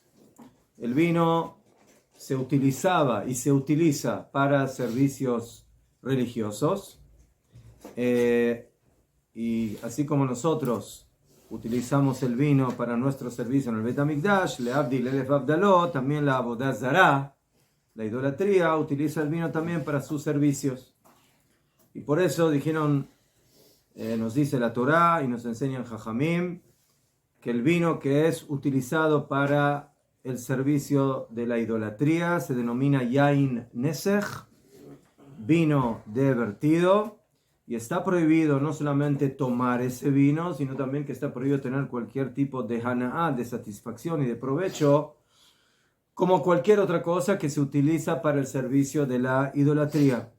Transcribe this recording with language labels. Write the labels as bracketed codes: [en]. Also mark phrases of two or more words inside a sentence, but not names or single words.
[es] El vino se utilizaba y se utiliza para servicios religiosos, y así como nosotros utilizamos el vino para nuestro servicio en el Bet HaMikdash, [he] להבדיל אלף הבדלות, [es] también la [he] עבודה זרה, [es] la idolatría, utiliza el vino también para sus servicios. Y por eso dijeron, nos dice la Torá y nos enseñan Jajamim, que el vino que es utilizado para el servicio de la idolatría se denomina [he] יין נסך, [es] vino de vertido. Y está prohibido no solamente tomar ese vino, sino también que está prohibido tener cualquier tipo de hana'á, de satisfacción y de provecho, como cualquier otra cosa que se utiliza para el servicio de la idolatría.